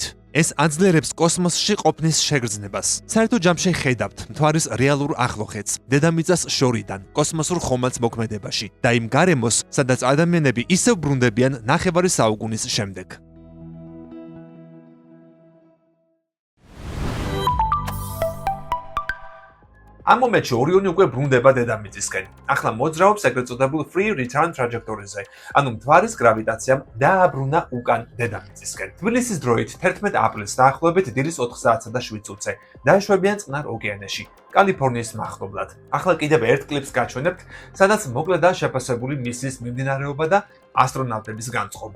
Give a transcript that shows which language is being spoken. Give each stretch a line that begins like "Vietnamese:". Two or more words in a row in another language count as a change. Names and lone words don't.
Georgian: ეს აძლიერებს კოსმოსში ყოფნის შეგრძნებას. საერთო ჯამში ხედავთ მთვარის რეალურ ახლოხეთს, დედამიწას შორიდან, კოსმოსურ ხომალდს მოქმედებაში და იმ გარემოს, სადაც ადამიანები ისევ ბრუნდებიან ნახევარი საუკუნის შემდეგ. ამ მომენტში ორიონი უკვე ბრუნდება დედამიწისკენ. ახლა მოძრაობს ეგრეთ წოდებულ
English: free return trajectory-
Georgian: ზე, ანუ მთვარის გრავიტაციამ დააბრუნა უკან დედამიწისკენ. თბილისის დროით 11 აპრილს დაახლოებით დილის 4:07 დაეშვებიან წყნარ ოკეანეში, კალიფორნიის მახლობლად. ახლა კიდევ ერთ კლიპს გაჩვენებთ, სადაც მოკლედ და შეფასებული მისიის მიმდინარეობა და ასტრონავტების განწყობა.